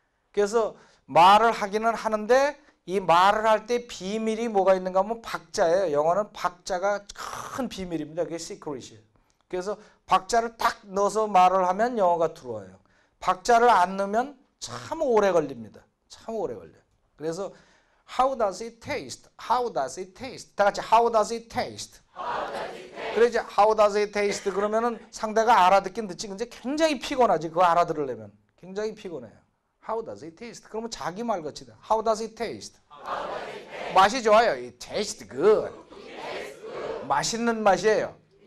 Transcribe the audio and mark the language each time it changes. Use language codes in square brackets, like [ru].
[ko] 그래서 말을 하기는 하는데 이 말을 할 때 비밀이 뭐가 있는가 하면 박자예요. 영어는 박자가 큰 비밀입니다. 그게 시크릿이에요. 그래서 박자를 딱 넣어서 말을 하면 영어가 들어와요. 박자를 안 넣으면 참 오래 걸립니다. 참 오래 걸려요. [en] 그래서 How does it taste? How does it taste? [ko] 다 같이 [en] How does it taste? [ko] 그래 이제 [en] How does it taste? [ko] 그러면은 상대가 알아듣긴 듣지. 근데 굉장히 피곤하지. 그거 알아들으려면 굉장히 피곤해요. [en] How does it taste? [ko] 그러면 자기 말 같이다. [en] How does it taste? [ko] 맛이 좋아요. [en] It tastes good. [ko] 맛있는 맛이에요.